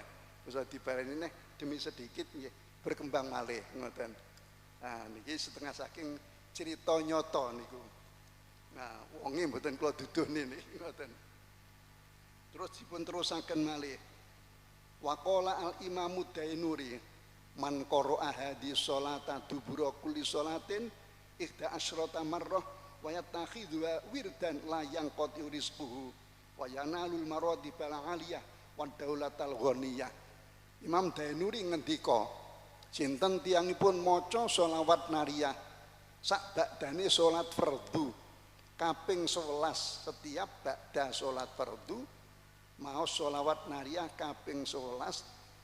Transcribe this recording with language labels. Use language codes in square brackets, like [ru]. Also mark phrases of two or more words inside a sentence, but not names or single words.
[jv] Wis dibaleni neh [id] demi sedikit [jv] nggih berkembang malih ngoten. Nah niki setengah saking cerita nyata niku. Nah, wonge mboten kula duduhne niki ngoten. Terus dipun terusaken malih. [ar] وقال الإمام الدينوري من قرأ هذه الصلاة دبر كل صلاة إحدى عشرة مرة ويتخذ وردا لا ينقطع رزقه وينال المراتب العالية والدولة الغنية. [jv] Imam Dainuri ngendika, sinten tiyangipun maca sholawat nariyah sak bakdane salat fardu kaping 11 setiap bakda salat fardu mau sholawat nariyah kaping 11.